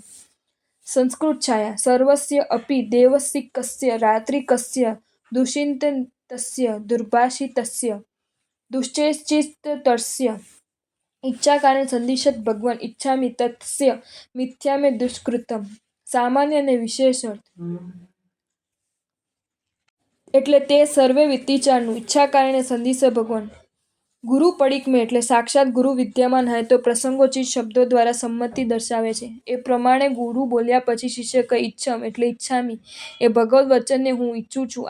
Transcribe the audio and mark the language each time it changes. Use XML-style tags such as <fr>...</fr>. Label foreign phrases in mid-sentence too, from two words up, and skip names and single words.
<sa>संस्कृत छाया सर्वस्य अपि देवसिकस्य रात्रिकस्य दुष्चिंतनस्य दुर्भाषितस्य दुश्चेष्टितस्य इच्छा कारण संदिशत भगवान इच्छामि तस्य मिथ्या में दुष्कृतम।</sa> <gu>સામાન્ય ને વિશેષ અર્થ એટલે તે સર્વે વિતિચારનું</gu> <pra>ઈચ્છા કારણે સંધિસ ભગવાન</pra> <gu>ગુરુ પડિક મેં એટલે સાક્ષાત ગુરુ વિદ્યમાન હોય તો પ્રસંગોચિત શબ્દો દ્વારા સંમતિ દર્શાવે છે. એ પ્રમાણે ગુરુ બોલ્યા પછી શિષ્ય કહે ઈચ્છમ એટલે ઈચ્છામી એ ભગવદ વચનને હું ઈચ્છું છું.</gu>